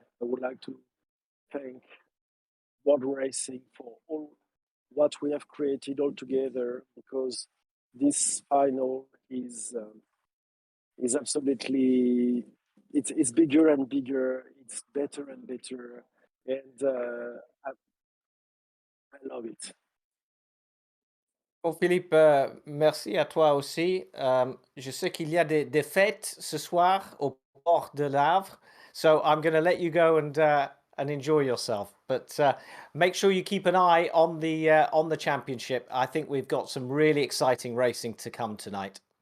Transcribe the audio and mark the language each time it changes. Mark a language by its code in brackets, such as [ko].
[en] I would like to thank World Racing for all what we have created all together, because this final is absolutely it's bigger and bigger. It's better and better, and I love it. [fr] Bon, Philippe, merci à toi aussi. Je sais qu'il y a des fêtes ce soir au port de l'Havre, [en] so I'm going to let you go and enjoy yourself. But make sure you keep an eye on the championship. I think we've got some really exciting racing to come tonight.